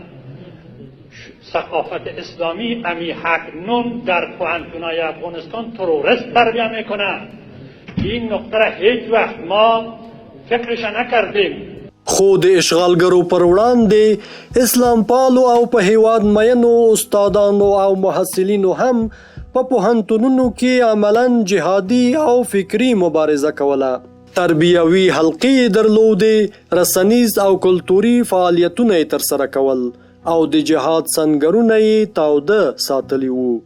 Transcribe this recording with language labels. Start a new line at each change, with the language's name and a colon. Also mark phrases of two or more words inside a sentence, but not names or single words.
Persian: ثقافت اسلامی امی حکنون در پوهنتون‌های افغانستان تروریست تربیه میکنن. این نقطه را هیچ وقت ما فکرش نکردیم.
Pashto: خو د اشغالګرو پر وړاندې اسلام پالو او په هیواد مینو استادانو او محصلینو هم په پوهنتونونو کې عملاً جهادي او فکری مبارزه کوله. تربیوي حلقې درلودې، رسنیز او کلتوري فعالیتونه یې ترسره کول او د جهاد سنګرونه یې تاوده ساتلي وو.